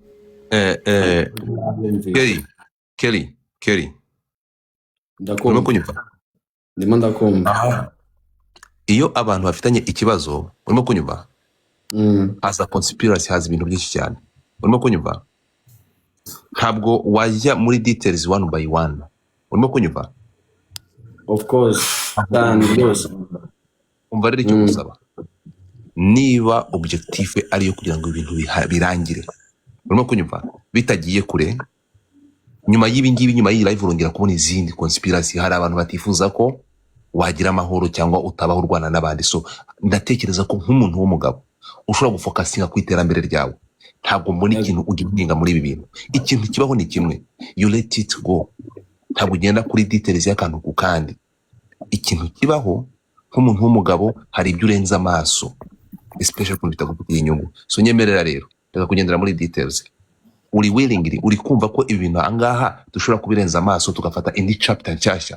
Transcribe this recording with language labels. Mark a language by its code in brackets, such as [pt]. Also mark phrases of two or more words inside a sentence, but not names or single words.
[rw] Kelly ndimo ndakumva iyo abantu bafitanye ikibazo urimo kunyumva haza conspiracy haza ibintu byinshi cyane urimo kunyumva ntabwo wajya muri details [en] one by one [rw] urimo kunyumva [en] of course [rw] umva rero icyo gusaba niba objectif ari yo kugira ngo ibintu birangire urimo kunyumva bitagiye kure nyuma y'ibingibi nyuma y'iyi live urongera kubona izindi conspiracy hari abantu batifuza ko wagira amahoro cyangwa utabaho urwana n'abandi so ndatekereza ko nk'umuntu w'umugabo ushobora gufokasinga ku iterambere ryawe ntabwo mbona ikintu ugihinga muri ibi bintu ikintu kibaho ni kimwe [en] you let it go [rw] ntabwo ugenda kuri details y'akantu ku kandi. Ikintu kibaho nk'umuntu w'umugabo hari ibyo urenza amaso, especially ku bitagufitiye inyungu. So nyemerera rero reka kugendera muri details. Uri willingly uri kumva ko ibintu angaha dushobora kubirenza amaso tugafata indi chapter nshyashya.